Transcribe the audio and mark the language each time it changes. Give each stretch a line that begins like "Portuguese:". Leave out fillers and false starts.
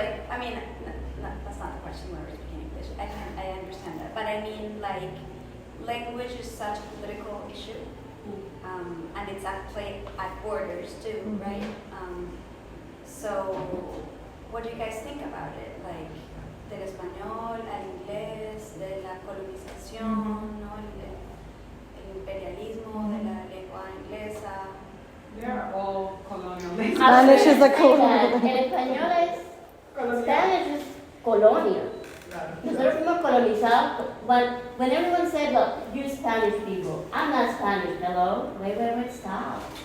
English: I mean, that's not the question. Where we're speaking English. I understand that, but I mean language is such a political issue, and it's at play at borders too, right? So what do you guys think about it?
Spanish: Like del español al inglés, de la colonización, ¿no? El imperialismo de la lengua inglesa.
English: They're all colonial languages. Spanish is a colonial.
Spanish: El español es,
English: Spanish is colonial.
Spanish: Nosotros fuimos colonizados,
English: but when everyone said, look, you Spanish people, I'm not Spanish, hello? Wait, stop.